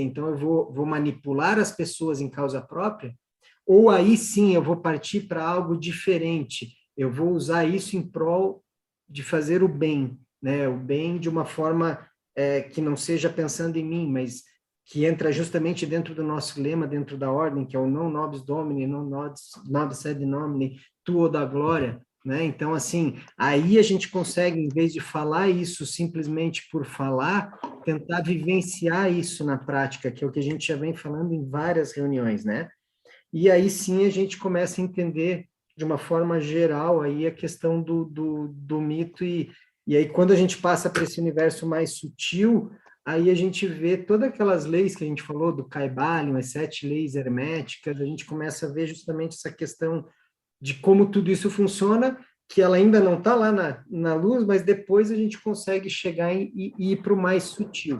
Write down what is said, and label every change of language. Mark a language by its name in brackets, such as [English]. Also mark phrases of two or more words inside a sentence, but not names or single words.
[Portuguese] Então, eu vou manipular as pessoas em causa própria, ou aí sim eu vou partir para algo diferente, eu vou usar isso em prol de fazer o bem, né? O bem de uma forma que não seja pensando em mim, mas que entra justamente dentro do nosso lema, dentro da ordem, que é o [Latin] non nobis domini, non nobis sed nomine, tuo da [Portuguese] glória, né? Então, assim, aí a gente consegue, em vez de falar isso simplesmente por falar, tentar vivenciar isso na prática, que é o que a gente já vem falando em várias reuniões, né? E aí sim a gente começa a entender de uma forma geral aí a questão do mito e aí quando a gente passa para esse universo mais sutil, aí a gente vê todas aquelas leis que a gente falou do Kybalion, as 7 leis herméticas, a gente começa a ver justamente essa questão de como tudo isso funciona, que ela ainda não está lá na luz, mas depois a gente consegue chegar e ir para o mais sutil.